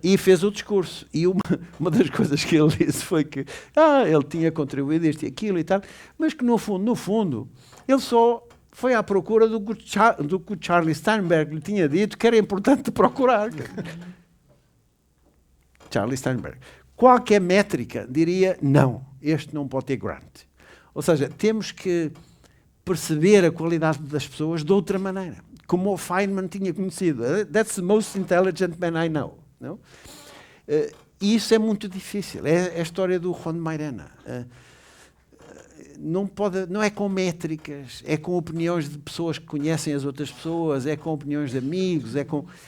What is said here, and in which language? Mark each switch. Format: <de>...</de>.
<pt>E fez o discurso. E uma das coisas que ele disse foi que ele tinha contribuído isto e aquilo e tal, mas que no fundo, ele só foi à procura do que o Charlie Steinberg lhe tinha dito que era importante procurar. Charlie Steinberg. Qualquer métrica diria, não, este não pode ter grant. Ou seja, temos que perceber a qualidade das pessoas de outra maneira, como o Feynman tinha conhecido.</pt> <en>That's the most intelligent man I know.</en> <pt>Não? E isso é muito difícil. É a história do Juan de Mairena. Não é com métricas, é com opiniões de pessoas que conhecem as outras pessoas, é com opiniões de amigos, é com...</pt>